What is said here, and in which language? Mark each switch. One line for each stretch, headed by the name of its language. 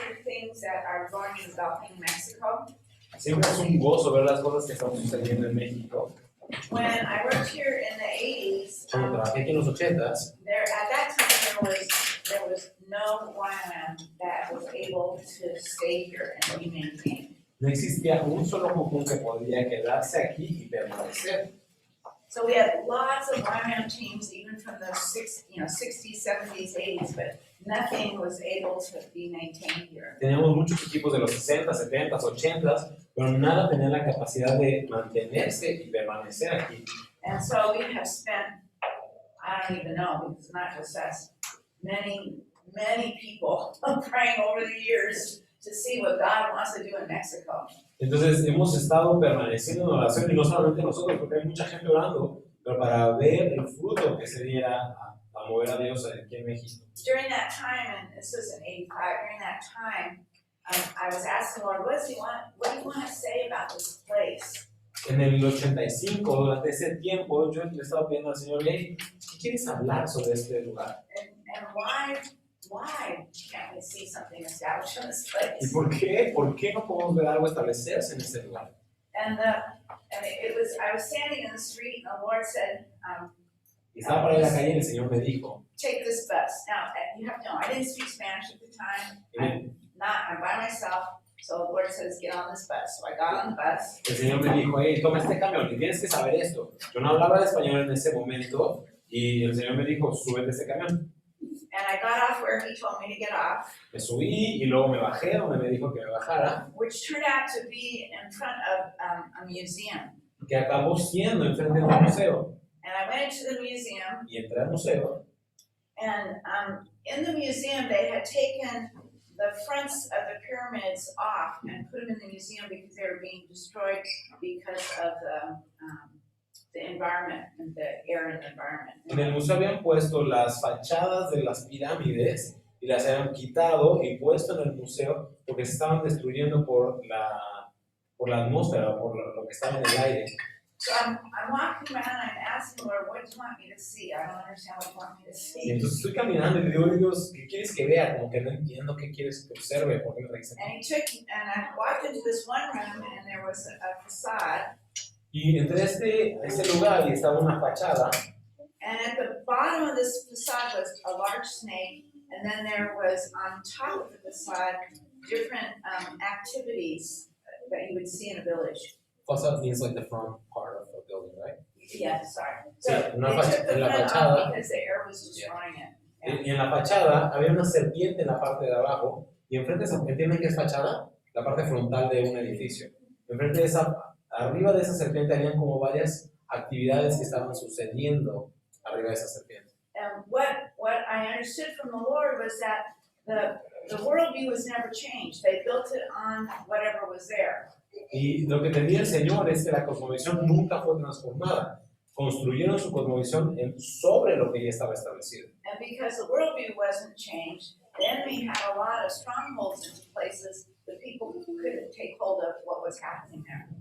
English: things that are going and developing in Mexico.
Spanish: Siempre es un gozo ver las cosas que están sucediendo en México.
English: When I worked here in the 80s,
Spanish: Cuando trabajé aquí en los 80s,
English: at that time there was no YWAM that was able to stay here and be maintained.
Spanish: no existía un solo jujún que podía quedarse aquí y permanecer.
English: So we had lots of YWAM teams, even from the 60s, 70s, 80s, but nothing was able to be maintained here.
Spanish: Teníamos muchos equipos de los 60, 70, 80, pero nada tenía la capacidad de mantenerse y permanecer aquí.
English: And so we have spent, I don't even know, because not just us, many people praying over the years to see what God wants to do in Mexico.
Spanish: Entonces hemos estado permaneciendo en oración, y no solamente nosotros, porque hay mucha gente orando, pero para ver el fruto que se diera a mover a Dios aquí en México.
English: During that time, and this was in 85, during that time, I was asking the Lord, what do you want to say about this place?
Spanish: En el 85, durante ese tiempo, yo le estaba pidiendo al Señor, hey, ¿qué quieres hablar sobre este lugar?
English: And why can't we see something established in this place?
Spanish: ¿Y por qué? ¿Por qué no podemos ver algo establecerse en este lugar?
English: And I was standing in the street, and the Lord said,
Spanish: Y estaba para ir a la calle y el Señor me dijo,
English: take this bus. Now, you have to know, I didn't speak Spanish at the time. I'm by myself. So the Lord says, get on this bus. So I got on the bus.
Spanish: el Señor me dijo, hey, toma este camión y tienes que saber esto. Yo no hablaba de español en ese momento y el Señor me dijo, súbete a este camión.
English: And I got off where He told me to get off.
Spanish: Me subí y luego me bajé donde me dijo que me bajara.
English: Which turned out to be in front of a museum.
Spanish: Que acabó siendo enfrente de un museo.
English: And I went into the museum.
Spanish: Y entré al museo.
English: And in the museum, they had taken the fronts of the pyramids off and put them in the museum because they were being destroyed because of the environment and the air in the environment.
Spanish: En el museo habían puesto las fachadas de las pirámides y las habían quitado y puesto en el museo porque se estaban destruyendo por la atmósfera, por lo que estaba en el aire.
English: So I'm walking around and I'm asking the Lord, what do you want me to see? I don't understand what you want me to see.
Spanish: Y entonces estoy caminando y le digo, Dios, ¿qué quieres que vea? Como que no entiendo qué quieres que observe, ¿por qué me traes aquí?
English: And I walked into this one room and there was a facade.
Spanish: Y entré a este lugar y estaba una fachada.
English: And at the bottom of this facade was a large snake, and then there was on top of the facade different activities that you would see in a village. Facade means like the front part of a building, right? Yeah, sorry. So
Spanish: Sí,
English: they took the front off because the air was destroying it.
Spanish: Y en la fachada había una serpiente en la parte de abajo, y enfrente de esa, ¿entienden qué es fachada? La parte frontal de un edificio. Enfrente de esa, arriba de esa serpiente habían como varias actividades que estaban sucediendo arriba de esa serpiente.
English: And what I understood from the Lord was that the worldview was never changed. They built it on whatever was there.
Spanish: Y lo que tenía el Señor es que la cosmovisión nunca fue transformada. Construyeron su cosmovisión sobre lo que ya estaba establecido.
English: And because the worldview wasn't changed, the enemy had a lot of strongholds into places that people couldn't take hold of what was happening there.